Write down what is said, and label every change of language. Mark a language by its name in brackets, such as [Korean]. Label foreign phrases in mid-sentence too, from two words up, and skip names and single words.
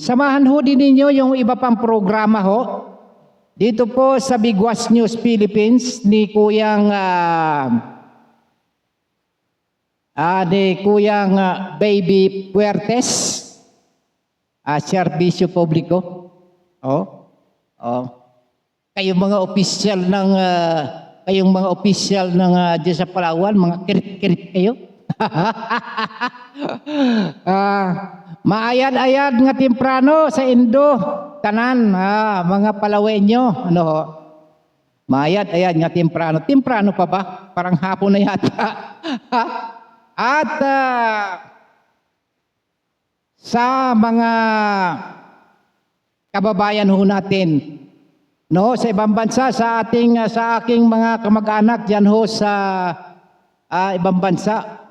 [Filipino] Samahan ho din ninyo yung iba pang programa ho. Dito po sa Bigwas News Philippines ni Kuyang Baby Puertes, Serbisyo Publiko. Kayong mga opisyal ng diyan sa Palawan, mga kirit-kirit kayo. [Cuyonon] Maayad-ayad nga temprano sa Indo, tanan, mga Palawenyo, maayad-ayad nga temprano. [Filipino] Temprano pa ba? Parang hapon na yata. At sa mga kababayan ho natin, sa ibang bansa, sa aking mga kamag-anak diyan ho sa ibang bansa.